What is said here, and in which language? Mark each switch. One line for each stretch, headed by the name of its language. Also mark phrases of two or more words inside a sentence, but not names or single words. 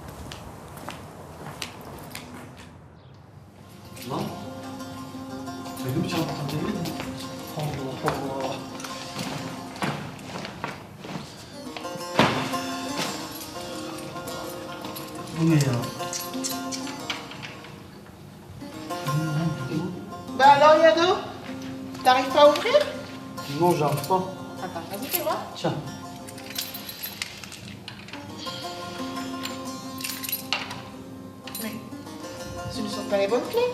Turkish: Lan, benim çantam değil mi? Allah Allah. Bu ne ya?
French: Bah alors, Yado, t'arrives pas à ouvrir? Non, j'arrive pas. Attends, vas-y, fais voir. Tiens. Mais ce ne sont pas les bonnes clés.